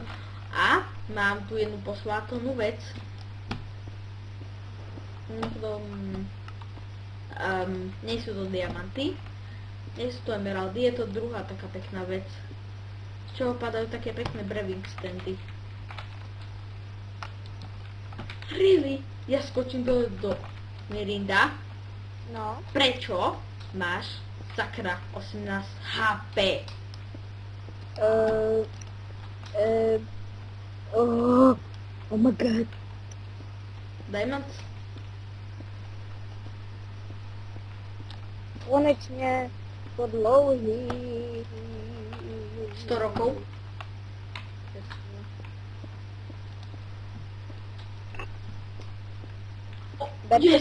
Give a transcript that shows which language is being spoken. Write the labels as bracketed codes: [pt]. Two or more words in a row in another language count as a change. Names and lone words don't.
[sk] A mám tu jednu posvátonu vec. Nie sú to diamanty, nie sú to emeraldy, je to druhá taká pekná vec, z čoho padajú také pekné [en] brewing standy. Really? [sk] Ja skočím do Mirinda. No. Prečo máš sakra 18 HP? [en] Oh my god. Diamonds? [sk] Konečne po dlouhých 100 rokov? Yes!